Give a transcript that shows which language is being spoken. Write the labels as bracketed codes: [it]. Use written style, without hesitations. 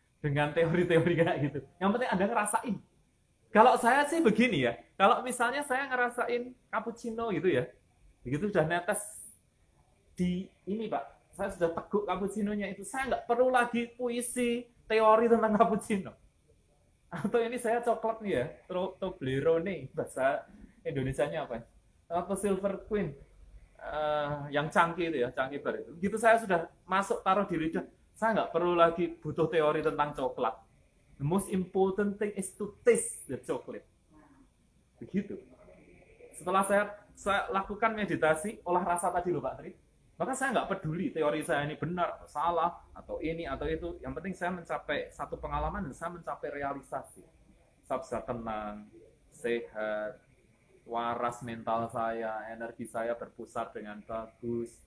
[id] dengan teori-teori kayak gitu. Yang penting Anda ngerasain. Kalau saya sih begini ya, kalau misalnya saya ngerasain cappuccino gitu ya, begitu udah netes di ini Pak, saya sudah teguk cappuccinonya itu, saya nggak perlu lagi puisi teori tentang cappuccino. Atau ini saya coklat nih ya, Toblerone, bahasa Indonesianya apa? Atau Silver Queen, yang cangkih itu ya, cangkih bar itu. Gitu saya sudah masuk taruh di lidah, saya nggak perlu lagi butuh teori tentang coklat. [en] The most important thing is to taste the chocolate. [id] Begitu. Setelah saya lakukan meditasi, olah rasa tadi loh Pak Tri, maka saya nggak peduli teori saya ini benar atau salah, atau ini atau itu. Yang penting saya mencapai satu pengalaman dan saya mencapai realisasi. Saya bisa tenang, sehat, waras mental saya, energi saya berpusat dengan bagus.